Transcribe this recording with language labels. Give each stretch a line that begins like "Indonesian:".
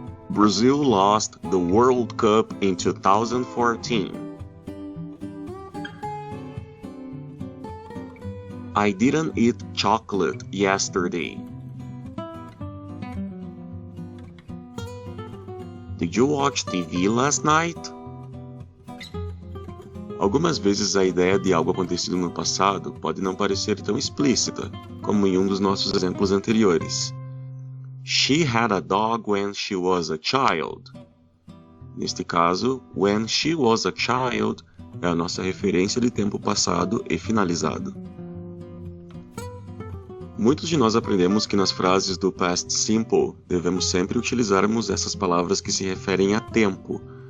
English: Brazil lost the World Cup in 2014. I didn't eat chocolate yesterday. Did you watch TV last night?
Portuguese: Algumas vezes a ideia de algo acontecido no passado pode não parecer tão explícita, como em um dos nossos exemplos anteriores.
English: She had a dog when she was a child.
Portuguese: Neste caso,
English: when she was a child
Portuguese: é a nossa referência de tempo passado e finalizado. Muitos de nós aprendemos que nas frases do past simple devemos sempre utilizarmos essas palavras que se referem a tempo.